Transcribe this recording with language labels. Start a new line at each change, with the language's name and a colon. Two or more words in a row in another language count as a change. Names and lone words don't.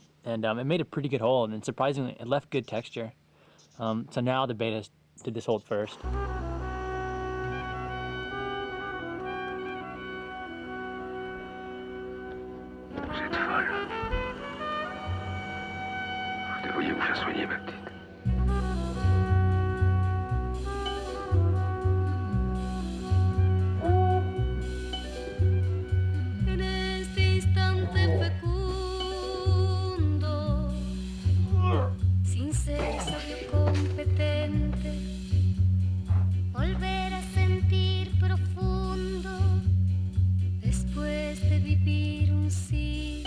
English: And it made a pretty good hole, and surprisingly, it left good texture. So now the betas did this hold first.
French: Vous devriez vous faire soigner, ma petite.
Spanish: En este instante fecundo, sin ser sabio competente, volver a sentir profundo después de vivir un siglo.